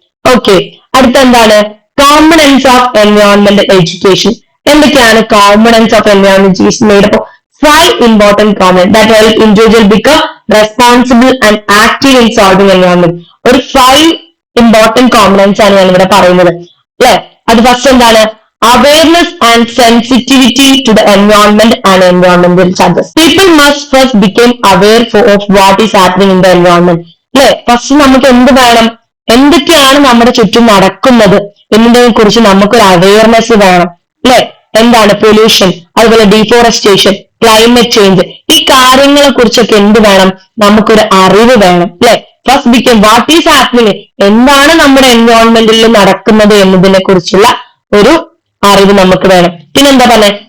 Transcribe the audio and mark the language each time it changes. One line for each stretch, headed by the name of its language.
English: okay,
Malayalam: അടുത്ത എന്താണ്?
English: Components of environment education.
Malayalam: എന്തൊക്കെയാണ്
English: Components of environment education? Made up 5 important components that help individual become responsible and active in solving environment.
Malayalam: ഒരു
English: 5 important components
Malayalam: ആണ് ഞാൻ ഇവിടെ പറയുന്നത്. അല്ലെ, അത് ഫസ്റ്റ് എന്താണ്?
English: awareness and sensitivity to the environment and environmental challenges. People must first become aware of what is happening in the environment.
Malayalam: അല്ലെ, first നമുക്ക് എന്ത് വേണം? എന്തൊക്കെയാണ് നമ്മുടെ ചുറ്റും നടക്കുന്നത് എന്നതിനെ കുറിച്ച് നമുക്കൊരു അവയർനെസ് വേണം. അല്ലെ, എന്താണ് പൊല്യൂഷൻ, അതുപോലെ ഡീഫോറസ്റ്റേഷൻ, ക്ലൈമറ്റ് ചേഞ്ച്, ഈ കാര്യങ്ങളെ കുറിച്ചൊക്കെ എന്ത് വേണം? നമുക്കൊരു അറിവ് വേണം. അല്ലെ,
English: first become what is happening,
Malayalam: എന്താണ് നമ്മുടെ എൻവയോൺമെന്റിൽ നടക്കുന്നത് എന്നതിനെ കുറിച്ചുള്ള ഒരു അറിവ് നമുക്ക് വേണം. പിന്നെന്താ പറഞ്ഞ?